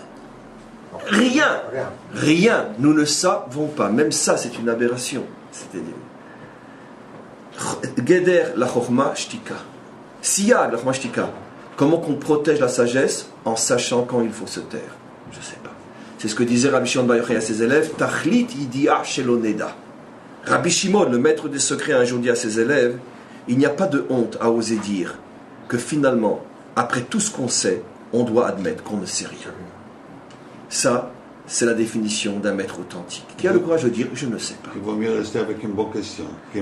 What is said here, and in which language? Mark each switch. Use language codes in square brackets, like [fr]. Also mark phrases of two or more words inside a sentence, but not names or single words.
[fr] Rien. Nous ne savons pas. Même ça, c'est une aberration. C'est-à-dire. [he] גדר לחכמה שתיקה. סייג לחכמה שתיקה. [fr] Comment qu'on protège la sagesse? En sachant quand il faut se taire. Je ne sais pas. C'est ce que disait Rabbi Shimon Bar Yochai à ses élèves. [he] תכלית ידיעה שלא נדע. [fr] Rabbi Shimon, le maître des secrets, un jour dit à ses élèves, il n'y a pas de honte à oser dire que finalement, après tout ce qu'on sait, on doit admettre qu'on ne sait rien. Ça, c'est la définition d'un maître authentique, qui a le courage de dire « je ne sais pas ». Il vaut mieux rester avec une bonne question qu'une